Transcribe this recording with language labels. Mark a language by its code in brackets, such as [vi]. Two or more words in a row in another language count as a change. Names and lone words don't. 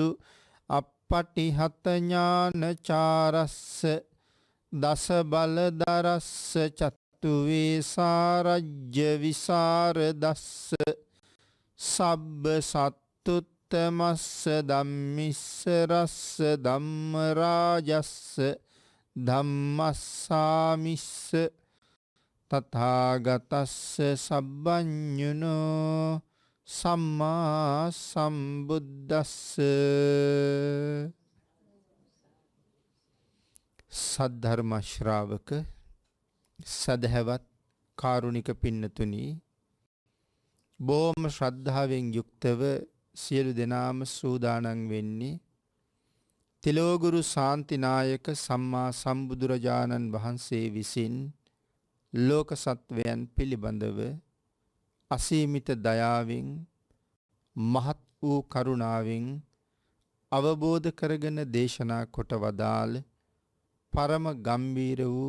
[pi] අප්පටිහත ඥානචාරස්ස දස බලදරස්ස චතුවේ සාරජ්‍ය විසරදස්ස සබ්බ සත්තුත්තමස්ස ධම්මිස්ස රස්ස ධම්ම රාජස්ස ධම්මස්සාමිස්ස තථාගතස්ස සබ්බඤුනෝ සම්මා සම්බුද්දස්ස [si] සද්ධර්ම ශ්‍රාවක සදහැවත් කාරුණික පින්නතුනි, බොහොම ශ්‍රද්ධාවෙන් යුක්තව සියලු දෙනාම සූදානම් වෙන්නේ තිලෝගුරු ශාන්තිනායක සම්මා සම්බුදුරජාණන් වහන්සේ විසින් ලෝක සත්වයන් පිළිබඳව අසීමිත දයාවෙන් මහත් වූ කරුණාවෙන් අවබෝධ කරගෙන දේශනා කොට වදාළ පරම ගම්බීර වූ